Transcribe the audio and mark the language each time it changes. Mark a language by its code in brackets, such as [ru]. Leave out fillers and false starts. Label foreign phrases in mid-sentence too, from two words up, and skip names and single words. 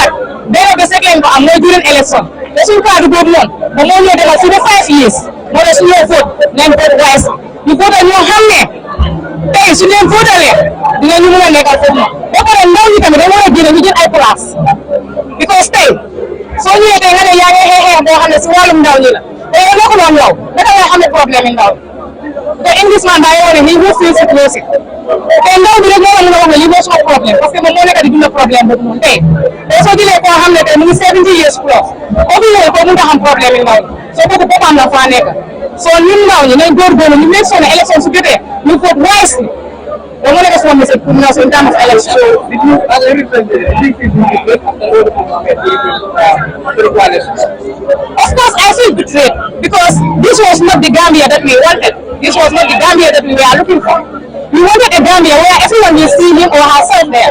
[wo] nag benn bés rek lañ ko am mooy during élection te suñ kaddu boobu noonu ba moo ñëw demal si ba [en] 5 years [wo] moo ne suñu vote nañ [en] vote wise [wo] ñu votal ñoo xam ne tey su leen votalee dinañu mën a nekkal foofu noonu ba pare ndaw ñi tamit dañ war a génne ñu jël ay place because tey soo ñëwee tey nga ne yaa ngi xeex boo xam ne si wàllum ndaw ñi la te yow nekkuloon yow naka ngay xam ne problème yi ndaw te Englishman daa yoo ne [en] he who feels it knows it [wo] te ndaw bi rek moo la mën a wax ne lii mooy suma problème [fr] parce que [wo] moom moo nekk di dund problème boobu noonu tey soo jëlee koo xam ne tey mu ngi [en] 70 years plus [wo] obligé ko mun a xam problème yi ndaw soo kooku boppam la faa nekk soo ñun ndaw ñi nañ góorgóorlu ñu [en] make sure [wo] ne élection su jotee ñu [en] vote wisely [wo] da moo nekk suma message pour ñu [en] in terms of election. Of course, I feel betrayed because this was not the Gambia that we wanted. This was not the Gambia that we were looking for. We wanted a Gambia where everyone will see him or herself there.